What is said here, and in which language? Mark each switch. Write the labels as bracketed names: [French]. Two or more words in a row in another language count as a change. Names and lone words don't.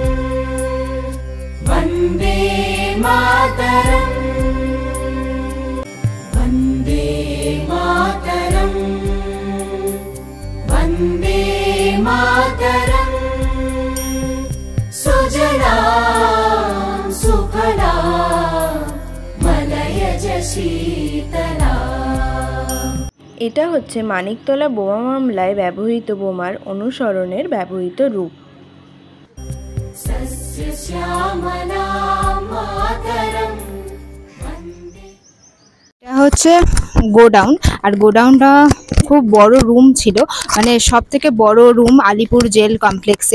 [Sanskrit] वन्दे मातरम् वन्दे मातरम् वन्दे मातरम् सुजला सुफला मलयज शीतला। [Bangla] এটা হচ্ছে মানিকতলা বোমা মামলায় ব্যবহৃত বোমার অনুসরণের ব্যবহৃত রূপ। [Sanskrit] सस्यश्यामला मातरम् [Bangla] এটা হচ্ছে গোডাউন, আর গোডাউনটা খুব বড় রুম ছিল, মানে সব থেকে বড় রুম আলিপুর [English] jail complex.